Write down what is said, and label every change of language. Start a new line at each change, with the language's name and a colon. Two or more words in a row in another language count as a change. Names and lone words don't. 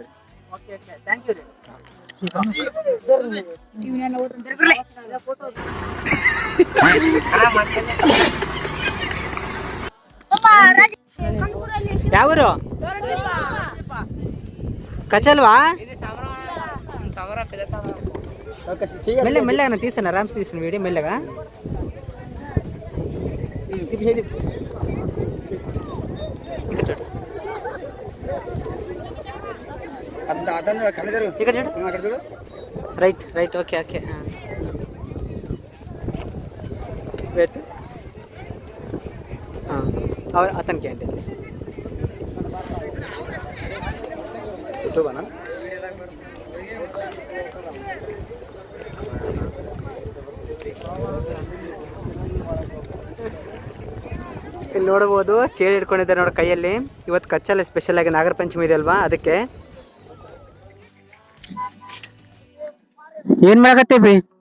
English: okay okay, thank you
Kannada: ರೀ. ಯಾವರು ಕಚಲ್ವಾ?
Telugu: మెల్లగా మెల్లగా తీసాను, ఆరామ్స్ తీసాను వీడియో మెల్లగా. ఇక్కడ చూడు.
English: right right, okay okay. wait,
Telugu: అతనికి ఏంటి యూట్యూబ్ అన్నా?
Kannada: ಇಲ್ಲಿ ನೋಡಬಹುದು ಚೇಳು ಹಿಡ್ಕೊಂಡಿದ್ದಾರೆ ನೋಡಿ ಕೈಯಲ್ಲಿ. ಇವತ್ತು ಕಚ್ಚಲ್ಲ, ಸ್ಪೆಷಲ್ ಆಗಿ ನಾಗರ ಪಂಚಮಿ ಇದೆ ಅಲ್ವಾ, ಅದಕ್ಕೆ. ಏನ್ ಮಾಡಕತ್ತೀವಿ?